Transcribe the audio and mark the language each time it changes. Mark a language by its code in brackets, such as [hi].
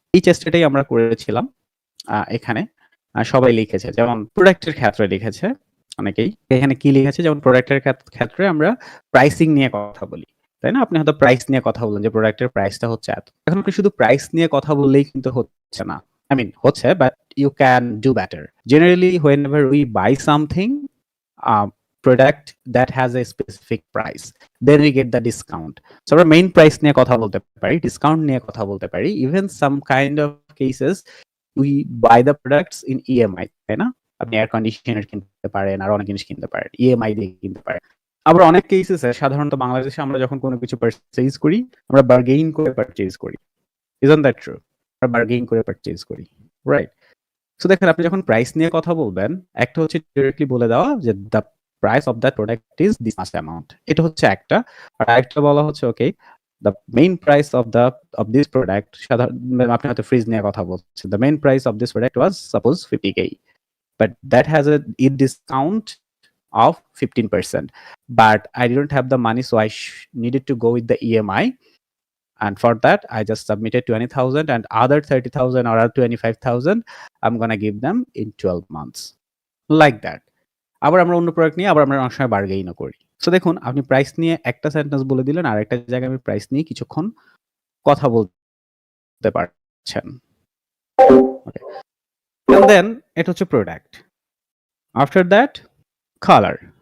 [bn] এই চেষ্টাটাই আমরা করেছিলাম এখানে। সবাই লিখেছে, যেমন প্রোডাক্টের ক্ষেত্রে লিখেছে অনেকেই। এখানে কি লিখেছে, যেমন প্রোডাক্টের ক্ষেত্রে আমরা প্রাইসিং নিয়ে কথা বলি, তাই না? আপনি হয়তো প্রাইস নিয়ে কথা বললেন যে প্রোডাক্টের প্রাইসটা হচ্ছে এত। এখন আপনি শুধু প্রাইস নিয়ে কথা বললেই কিন্তু হচ্ছে না। [en] I mean [bn] হচ্ছে, [en] but you can do better. Generally, whenever we buy something, product that has a specific price, then we get the discount. [bn] So আমরা মেইন প্রাইস নিয়ে কথা বলতে পারি, ডিসকাউন্ট নিয়ে কথা বলতে পারি, [en] even some kind of cases we buy the products in EMI, [bn] তাই না? আপনি এয়ার কন্ডিশনার কিনতে পারেন, আর অনেক জিনিস কিনতে পারেন, EMI দিয়ে কিনতে পারেন। আবার অনেক কেসেসে সাধারণত বাংলাদেশে আমরা যখন কোনো কিছু পারচেজ করি, আমরা বার্গেইন করে পারচেজ করি। [en] Isn't that true? [bn] আমরা বার্গেইন করে পারচেজ করি, রাইট? সো দেখেন, আপনি যখন প্রাইস নিয়ে কথা বলবেন, একটা হচ্ছে ডিরেক্টলি বলে দেওয়া যে [en] the price of that product is this much amount, [bn] এটা হচ্ছে একটা। আর আরেকটা বলা হচ্ছে ওকে, [en] the main price of this product, [bn] সাধারণ আপনি হয়তো ফ্রিজ নিয়ে কথা বলছেন, [en] The main price of this product was suppose 50K, but that has a discount of 15%, but I didn't have the money, so I needed to go with the EMI, and for that I just submitted 20,000, and other 30,000 or 25,000 I'm gonna give them in 12 months, like that. [bn] আবার আমরা অন্য product নিয়ে আবার আমরা অনেক সময় বার্গেইনও করি। So দেখুন, আপনি প্রাইস নিয়ে একটা সেন্টেন্স বলে দিলেন, আর একটা জায়গায় আমি প্রাইস নিয়ে কিছুক্ষণ কথা বলতে পারছেন। ওকে, [en] and then [bn] এটা হচ্ছে প্রোডাক্ট। [en] after that [bn] colour.